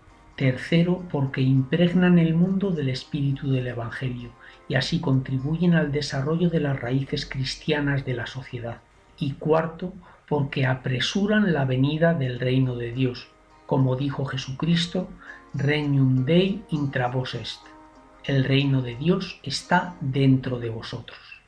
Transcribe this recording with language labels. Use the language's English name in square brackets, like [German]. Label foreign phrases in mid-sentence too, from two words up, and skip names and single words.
[Spanish] Tercero, porque impregnan el mundo del espíritu del Evangelio y así contribuyen al desarrollo de las raíces cristianas de la sociedad. Y cuarto, porque apresuran la venida del reino de Dios, como dijo Jesucristo, [Latin] Regnum Dei intra vos est. [Spanish] El reino de Dios está dentro de vosotros.